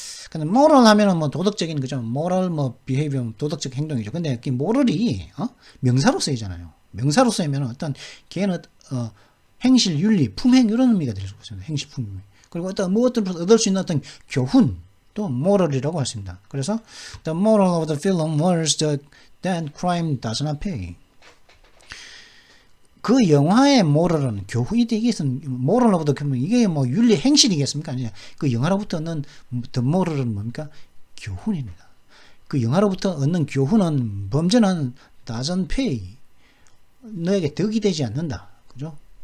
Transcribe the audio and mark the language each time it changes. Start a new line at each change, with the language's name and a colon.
Korean: 근데 moral 하면은 뭐 도덕적인 거죠. moral behavior 도덕적 행동이죠. 근데 이 moral이 명사로 쓰이잖아요. 명사로 쓰이면 어떤 걔는 행실, 윤리, 품행 이런 의미가 될 수 있습니다. 행실, 품행. 그리고 어떤 얻을 수 있는 어떤 교훈 또 moral이라고 할 수 있습니다. 그래서
English: the moral of the film was that crime does not pay.
Korean: 그 영화의 moral은 교훈이 되겠습니까? moral of the film 이게 뭐 윤리 행실이겠습니까? 아니요. 그 영화로부터 얻는 the moral은 뭡니까? 교훈입니다. 그 영화로부터 얻는 교훈은 범죄는
English: doesn't pay.
Korean: 너에게 덕이 되지 않는다. 그죠?